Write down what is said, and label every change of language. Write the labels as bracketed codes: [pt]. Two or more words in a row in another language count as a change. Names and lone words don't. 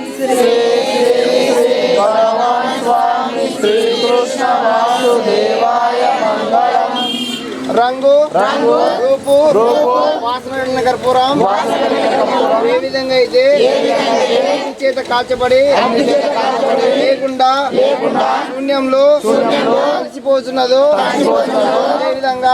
[sa] श्री श्री श्री भगवान् स्वामी श्रीकृष्ण वासुदेवाय मङ्गलम् [te] రంగు రంగు రూపు రూపు వాసన కర్పూరం ఏ విధంగా అయితే చేత కాల్చబడి లేకుండా శూన్యంలో కలిసిపోతున్నదో అదే విధంగా